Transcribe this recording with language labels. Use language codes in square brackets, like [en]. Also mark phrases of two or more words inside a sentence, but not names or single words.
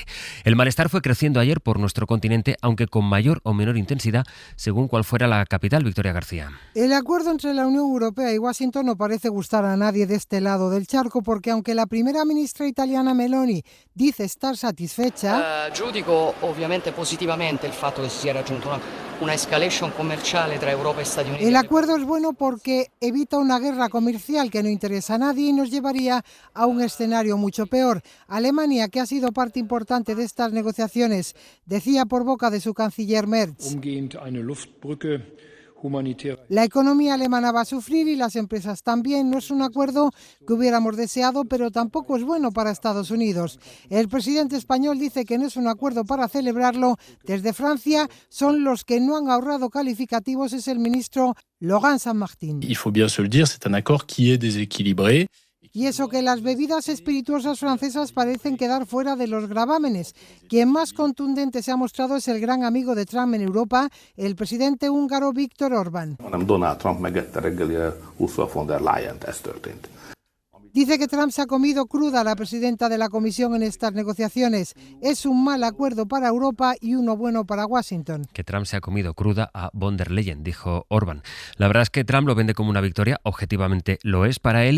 [es] El malestar fue creciendo ayer por nuestro continente, aunque con mayor o menor intensidad, según cuál fuera la capital. Victoria García. El acuerdo entre la Unión Europea y Washington no parece gustar a nadie de este lado del charco, porque aunque la primera ministra italiana Meloni dice estar satisfecha, [it] giudico ovviamente positivamente il fatto che si sia raggiunto una escalation commerciale tra Europa e Stati Uniti. [es] El acuerdo es bueno porque evita una guerra comercial que no interesa a nadie y nos llevaría a un escenario mucho peor. Alemania, que ha sido parte importante de estas negociaciones, decía por boca de su canciller Merz: la economía alemana va a sufrir y las empresas también. No es un acuerdo que hubiéramos deseado, pero tampoco es bueno para Estados Unidos. El presidente español dice que no es un acuerdo para celebrarlo. Desde Francia son los que no han ahorrado calificativos, es el ministro Laurent Saint-Martin. [fr] Il faut bien se le dire, c'est un accord qui est déséquilibré. [es] Y eso que las bebidas espirituosas francesas parecen quedar fuera de los gravámenes. Quien más contundente se ha mostrado es el gran amigo de Trump en Europa, el presidente húngaro Viktor Orbán. [hu] Donald Trump megette reggelire Ursula von der Leyen, ez történt. [es] Dice que Trump se ha comido cruda a la presidenta de la Comisión en estas negociaciones. Es un mal acuerdo para Europa y uno bueno para Washington. Que Trump se ha comido cruda a von der Leyen, dijo Orbán. La verdad es que Trump lo vende como una victoria, objetivamente lo es para él.